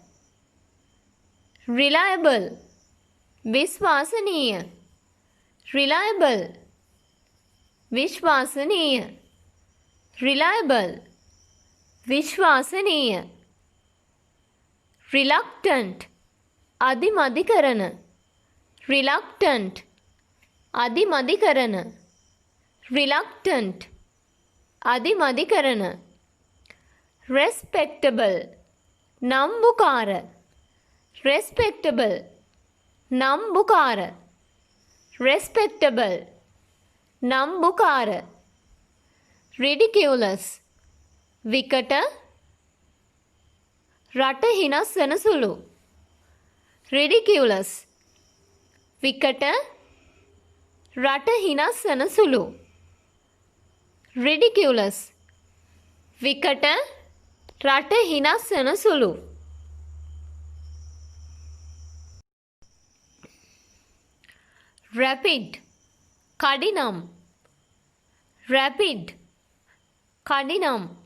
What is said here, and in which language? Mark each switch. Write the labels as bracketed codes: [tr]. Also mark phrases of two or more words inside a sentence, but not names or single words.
[si] reliable විශ්වාසනීය reliable විශ්වාසනීය reliable විශ්වාසනීය reluctant අදිමදි කරන reluctant අදිමදි කරන reluctant අදිමදි කරන respectable නම්බුකාර respectable නම්බුකාර respectable නම්බුකාර ridiculous විකට රට හිනස් වන සුළු ridiculous විකට රට හිනස් වන සුළු ridiculous විකට රට හිනස් වන සුළු rapid කඩිනම් rapid කඩිනම්